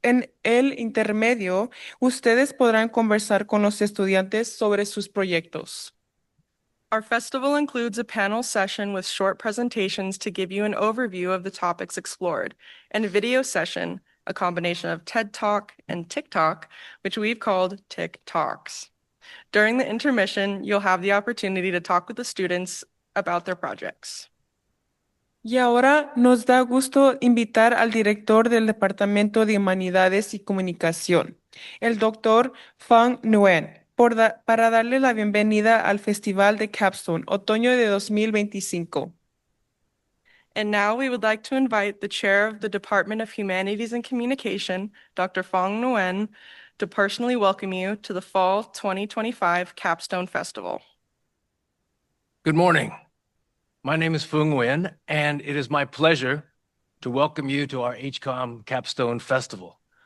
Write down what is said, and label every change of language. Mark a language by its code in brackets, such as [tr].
[es] En el intermedio, ustedes podrán conversar con los estudiantes sobre sus proyectos. [en] Our festival includes a panel session with short presentations to give you an overview of the topics explored, and a video session, a combination of TED Talk and TikTok, which we've called TikToks. During the intermission, you'll have the opportunity to talk with the students about their projects. [es] Y ahora nos da gusto invitar al director del Departamento de Humanidades y Comunicación, el doctor Fang Nguyen, para darle la bienvenida al Festival de Capstone, otoño de 2025. [en] And now we would like to invite the chair of the Department of Humanities and Communication, Dr. Fong Nguyen, to personally welcome you to the Fall 2025 Capstone Festival. Good morning. My name is Phuong Nguyen, and it is my pleasure to welcome you to our HCOM Capstone Festival.